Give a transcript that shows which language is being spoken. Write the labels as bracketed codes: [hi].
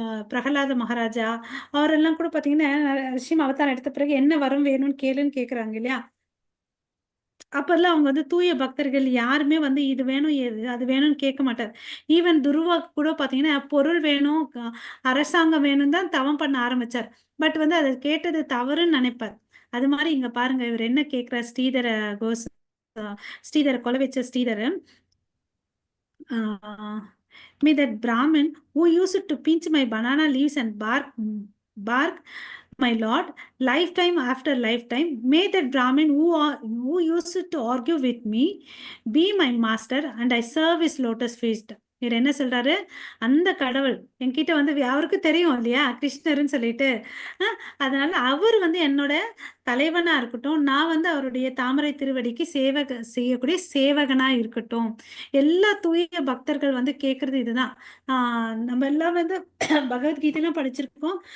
[ta] பிரகலாத மகாராஜா அவரெல்லாம் கூட பாத்தீங்கன்னா நரசிம்ம அவதாரம் எடுத்த பிறகு என்ன வரம் வேணும்னு கேளுன்னு கேக்குறாங்க இல்லையா? அப்பெல்லாம் அவங்க வந்து தூய பக்தர்கள் யாருமே வந்து இது வேணும் அது வேணும்னு கேட்க மாட்டார். ஈவன் துருவா கூட பாத்தீங்கன்னா பொருள் வேணும், அரசாங்கம் வேணும் தான் தவம் பண்ண ஆரம்பிச்சார். பட் வந்து அதை கேட்டது தவறுன்னு நினைப்பார். அது மாதிரி இங்க பாருங்க இவர் என்ன கேட்கிறார், ஸ்ரீதர கொலை வச்ச Sridhara, [en] me that Brahmin who used to pinch my banana leaves and bark, my lord, lifetime after lifetime, may that Brahmin who used to argue with me be my master and I serve his lotus feet. [ta] இவர் என்ன சொல்றாரு, அந்த கடவுள் என்கிட்ட வந்து அவருக்கு தெரியும் இல்லையா கிருஷ்ணர்னு சொல்லிட்டு, அதனால அவர் வந்து என்னோட தலைவனா இருக்கட்டும், நான் வந்து அவருடைய தாமரை திருவடிக்கு செய்யக்கூடிய சேவகனா இருக்கட்டும். எல்லா தூய பக்தர்கள் வந்து கேட்கறது இதுதான். நம்ம எல்லாம் வந்து பகவத்கீதையெல்லாம் படிச்சிருக்கோம்.